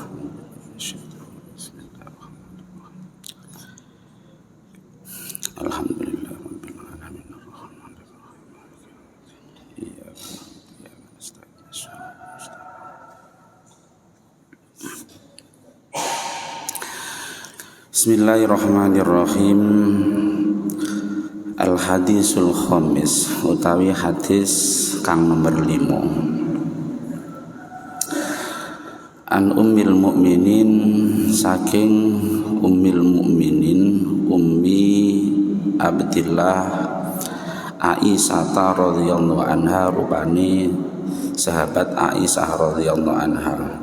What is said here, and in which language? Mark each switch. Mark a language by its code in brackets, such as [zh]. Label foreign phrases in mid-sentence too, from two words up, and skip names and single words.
[ar] الحمد لله رب العالمين الرحمن الرحيم إياك نعبد وإياك نستعين. Bismillahirrahmanirrahim. الحديث الخامس [jv] utawi hadis kang nomor 5. [ar] عن أم المؤمنين saking أم المؤمنين أم عبد الله عائشة رضي الله عنها, [jv] rupane sahabat [ar] عائشة رضي الله عنها.